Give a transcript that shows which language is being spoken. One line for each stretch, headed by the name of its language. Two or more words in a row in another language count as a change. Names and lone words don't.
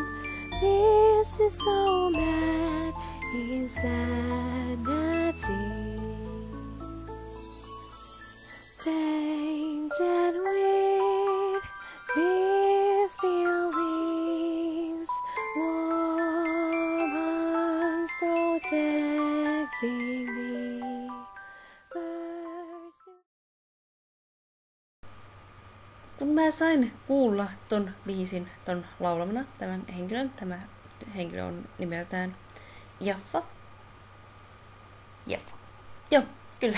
English: This is so mad, insanity. Tainted with these feelings, woman's protecting me.
Finnish: Kun mä sain kuulla ton biisin, ton laulamana, tämä henkilö on nimeltään Jaffa. Joo, kyllä.